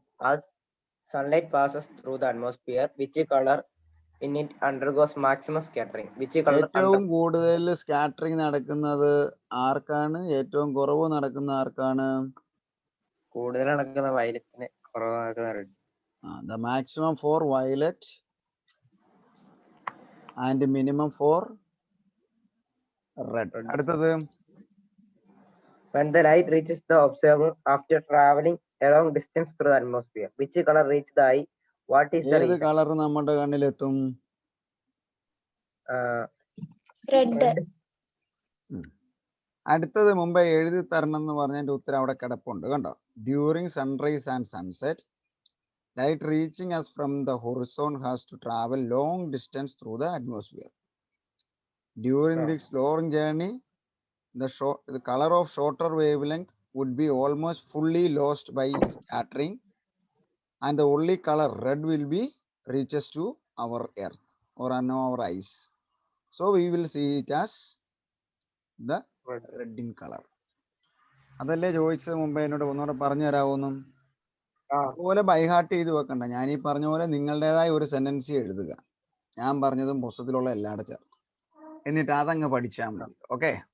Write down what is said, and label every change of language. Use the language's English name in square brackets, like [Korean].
[English] As sunlight passes through the atmosphere, which color in it undergoes maximum scattering? Which color? [Malayalam] ഏറ്റവും കൂടുതൽ scattering നടക്കുന്നത് ആർക്കാണ്? ഏറ്റവും കുറവ് നടക്കുന്ന ആർക്കാണ്? കൂടുതൽ നടക്കുന്ന വയലറ്റിന്, കുറവ് നടക്കുന്ന red. [English] The maximum for violet and minimum for red. [Malayalam] അടുത്തത്, [English] when the light reaches the observer after traveling a long distance through the atmosphere, which color reaches the eye? What is the [Malayalam] ഏത് [English] reason? [Malayalam] Colour നമ്മുടെ കണ്ണിലെത്തും? [English] Red. [Malayalam] അടുത്തത് മുമ്പേ എഴുതി തരണം എന്ന് പറഞ്ഞതിന്റെ ഉത്തരം അവിടെ കിടപ്പുണ്ട് കണ്ടോ? [English] During sunrise and sunset Light reaching us from the horizon has to travel long distance through the atmosphere. During this long journey, the color of shorter wavelength would be almost fully lost by scattering, and the only color red will be reaches to our earth or on our eyes. So we will see it as the red in color. [Malayalam] അതല്ലേ ചോദിച്ചത് മുമ്പ് എന്നോട് ഒന്നുകൂടെ പറഞ്ഞു തരാമോന്നും? അതുപോലെ by heart ചെയ്ത് വെക്കണ്ട. ഞാൻ ഈ പറഞ്ഞ പോലെ നിങ്ങളുടേതായ ഒരു സെന്റൻസ് എഴുതുക. ഞാൻ പറഞ്ഞതും പുസ്തകത്തിലുള്ള എല്ലാവരുടെ ചേർത്ത്, എന്നിട്ട് അതങ്ങ് പഠിച്ചാൽ മതി. ഓക്കെ.